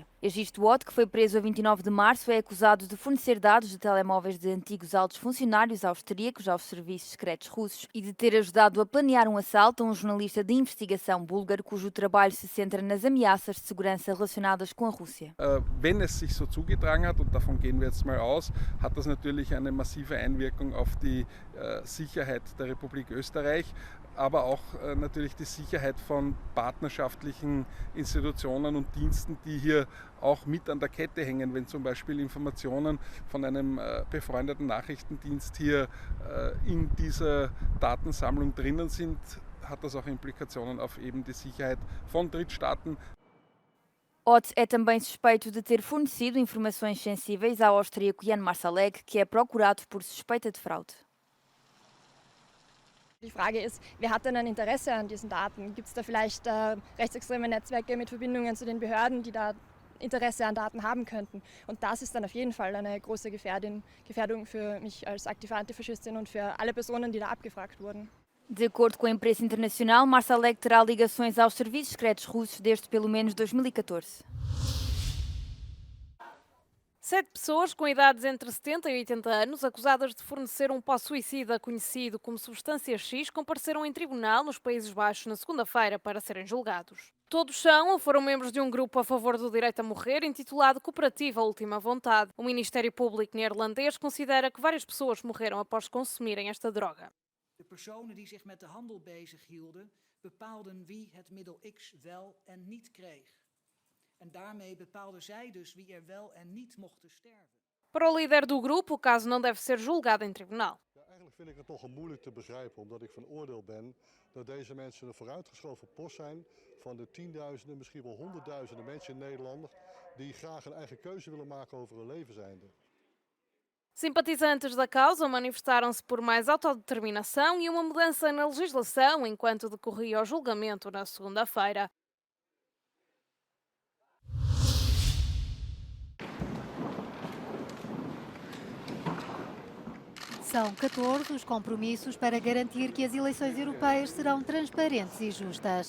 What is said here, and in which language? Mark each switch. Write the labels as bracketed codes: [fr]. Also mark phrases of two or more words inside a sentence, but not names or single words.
[pt] Egisto Ott, que foi preso a 29 de março, é acusado de fornecer dados de telemóveis de antigos altos funcionários austríacos aos serviços secretos russos e de ter ajudado a planear um assalto a um jornalista de investigação búlgaro cujo trabalho se centra nas ameaças de segurança relacionadas com a Rússia. [de] Wenn es sich so zugetragen hat, und davon gehen wir jetzt mal aus, hat das natürlich eine massive Einwirkung auf die Sicherheit der Republik Österreich, aber auch natürlich die Sicherheit von partnerschaftlichen Institutionen und Diensten, die hier auch mit an der Kette hängen. Wenn zum Beispiel Informationen von einem befreundeten Nachrichtendienst hier in dieser Datensammlung drinnen sind, hat das auch Implikationen auf eben die Sicherheit von Drittstaaten. [pt] Ott é também suspeito de ter fornecido informações sensíveis ao austríaco Jan Marsalek, que é procurado por suspeita de fraude. [de] Die Frage ist, wer hat denn ein Interesse an diesen Daten? Gibt es da vielleicht rechtsextreme Netzwerke mit Verbindungen zu den Behörden, die da Interesse an Daten haben könnten? Und das ist dann auf jeden Fall eine große Gefährdung für mich als aktive Antifaschistin und für alle Personen, die da abgefragt wurden. [pt] De acordo com a imprensa internacional, Marsalek terá ligações aos serviços secretos russos desde pelo menos 2014. 7 pessoas com idades entre 70 e 80 anos, acusadas de fornecer um pó suicida conhecido como substância X, compareceram em tribunal nos Países Baixos na segunda-feira para serem julgados. Todos são ou foram membros de um grupo a favor do direito a morrer, intitulado Cooperativa Última Vontade. O Ministério Público neerlandês considera que várias pessoas morreram após consumirem esta droga. [nl] De personen die zich met de handel bezighielden, bepaalden wie het middel X wel en niet kreeg. En daarmee bepaalden zij dus wie er wel en niet mochten sterven. [pt] Para o líder do grupo, o caso não deve ser julgado em tribunal. [nl] Eigenlijk vind ik het nogal moeilijk te begrijpen, omdat ik van oordeel ben dat deze mensen een vooruitgeschoven post zijn van de tienduizenden, misschien wel honderdduizenden mensen in Nederland die graag een eigen keuze willen maken over hun levenseinde. [pt] Simpatizantes da causa manifestaram-se por mais autodeterminação e uma mudança na legislação enquanto decorria o julgamento na segunda-feira. São 14 os compromissos para garantir que as eleições europeias serão transparentes e justas.